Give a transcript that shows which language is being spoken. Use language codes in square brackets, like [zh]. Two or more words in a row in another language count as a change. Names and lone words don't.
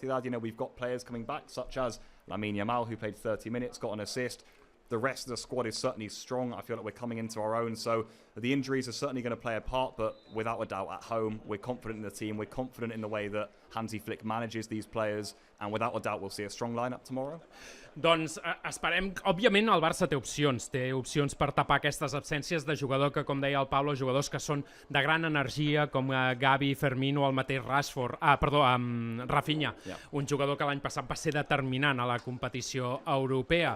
[en] You know, we've got players coming back, such as Lamine Yamal, who played 30 minutes, got an assist. The rest of the squad is certainly strong. I feel like we're coming into our own. So the injuries are certainly going to play a part, but without a doubt at home, we're confident in the team. We're confident in the way that Hansi Flick manages these players. And without a doubt, we'll see a strong lineup tomorrow. [ca] Doncs esperem... Òbviament el Barça té opcions per tapar aquestes absències de jugador que, com deia el Pablo, jugadors que són de gran energia, com Gavi, Fermin o el mateix Rafinha, un jugador que l'any passat va ser determinant a la competició europea.